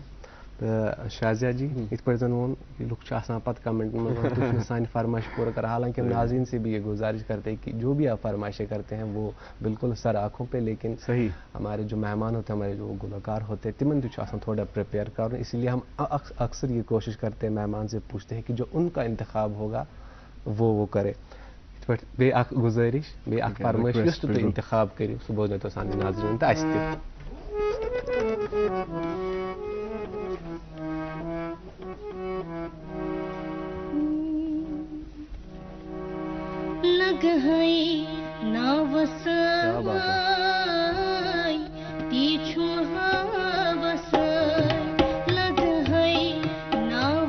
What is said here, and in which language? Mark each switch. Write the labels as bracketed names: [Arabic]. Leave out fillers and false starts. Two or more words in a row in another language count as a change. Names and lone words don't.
[Hindi] तो शाजिया जी, [Kashmiri] इत पे लुक पत [Hindi] कमेंट में सान फरमाइश पूरा कर, हालांकि हम नाज़रीन से भी ये गुजारिश करते हैं कि जो भी आप फरमाइशें करते हैं वो बिल्कुल सर आँखों पे, लेकिन सही हमारे जो मेहमान होते हैं, हमारे जो गुलकार होते हैं, [Kashmiri] तिमन थोड़ा प्रिपेयर कर, [Hindi] इसलिए हम अक्सर ये कोशिश करते हैं, मेहमान से पूछते हैं कि जो उनका इंतखाब होगा वो करे। [Kashmiri] बे अख गुजारिश, बे अख फरमाइश यस तो इंतखाब करियो सो बोझ तो सान नाज़रीन त आस्ते लग है ना वसाई पीछू वसाई, लग है ना